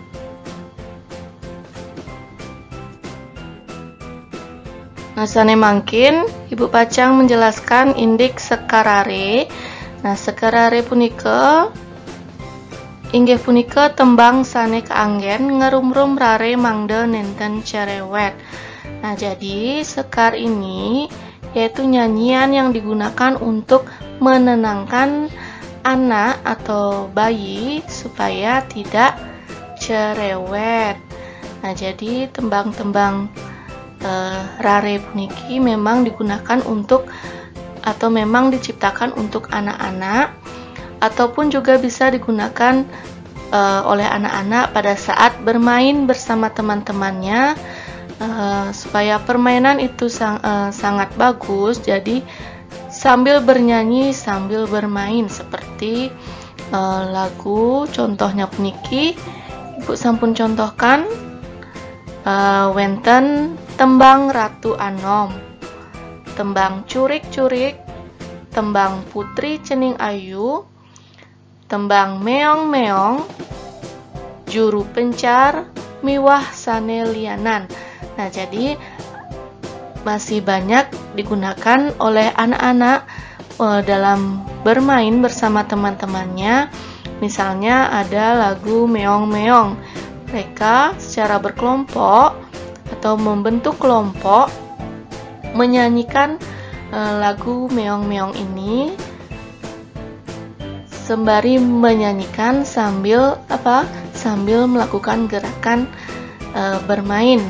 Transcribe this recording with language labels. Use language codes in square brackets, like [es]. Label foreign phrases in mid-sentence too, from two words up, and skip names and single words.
[ban] Nah, sane mangkin Ibu Pacang menjelaskan indik sekarare. Nah, sekarare punika inggih punika tembang sane kaanggen ngerumrum rare mangda nenten cerewet. [id] Nah, jadi sekar ini yaitu nyanyian yang digunakan untuk menenangkan anak atau bayi supaya tidak cerewet. Nah, jadi tembang-tembang rare puniki memang digunakan untuk atau memang diciptakan untuk anak-anak ataupun juga bisa digunakan oleh anak-anak pada saat bermain bersama teman-temannya supaya permainan itu sangat bagus. Jadi sambil bernyanyi sambil bermain seperti lagu contohnya puniki Ibu sampun contohkan wenten tembang Ratu Anom, tembang Curik-Curik, tembang Putri Cening Ayu, tembang Meong-Meong, Juru Pencar, [ban] Miwah Sane Lianan. [id] Nah, jadi masih banyak digunakan oleh anak-anak dalam bermain bersama teman-temannya. Misalnya ada lagu Meong-Meong. Mereka secara berkelompok atau membentuk kelompok menyanyikan lagu Meong-Meong ini sembari menyanyikan sambil melakukan gerakan bermain.